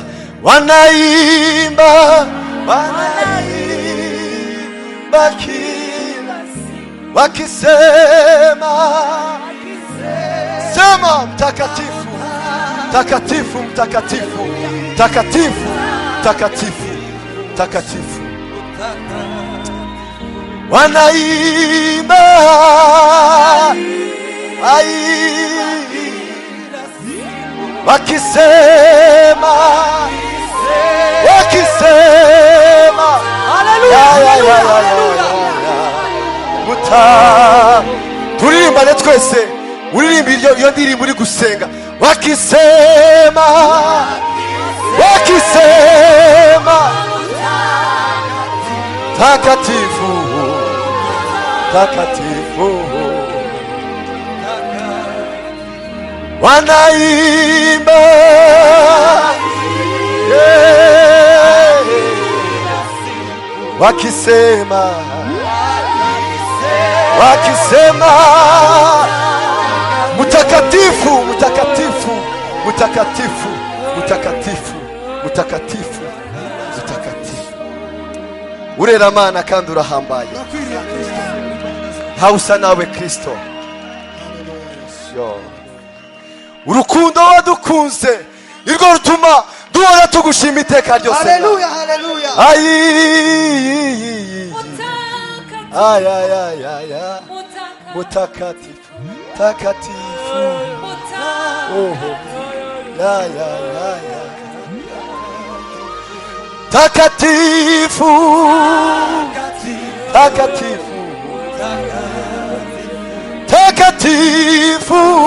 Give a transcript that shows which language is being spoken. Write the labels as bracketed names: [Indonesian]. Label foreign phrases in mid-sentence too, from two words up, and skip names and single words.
[Swahili] Wanaimba, wanaimba kila wakisema, sema mtakatifu, mtakatifu, mtakatifu, mtakatifu, mtakatifu, mtakatifu. Wanaimba wakisema, wakisema, [Kinyarwanda] haleluya, turirimba twese, uririmba iyo ndirimbo uri gusenga. [Swahili] Wakisema, wakisema, takatifu, takatifu. Wanaimba, wakisema, wakisema, mtakatifu, mtakatifu, mtakatifu, mtakatifu, mtakatifu, mtakatifu. [Kinyarwanda] Urera Mana kandi urahambaye, hausa nawe Kristo. Urukundo wadukunze irwo rutuma duhora tugushima iteka ryose. Haleluya, haleluya. [Swahili] Mutakatifu, takatifu. Oh, ya. Takatifu, takatifu, takatifu.